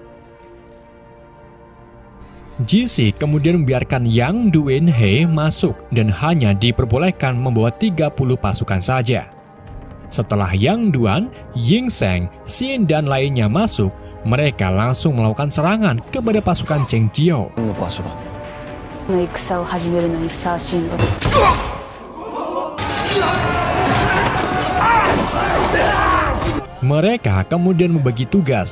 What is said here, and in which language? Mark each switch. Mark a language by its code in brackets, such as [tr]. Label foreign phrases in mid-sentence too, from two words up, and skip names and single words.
[id] Jisi kemudian membiarkan Yang Duanhe masuk dan hanya diperbolehkan membawa 30 pasukan saja. Setelah Yang Duan, Ying Zheng, Shin dan lainnya masuk, mereka langsung melakukan serangan kepada pasukan Cheng Jiao. [ja] この戦を始めるのにふさわしいのだ。 [id] Mereka kemudian membagi tugas.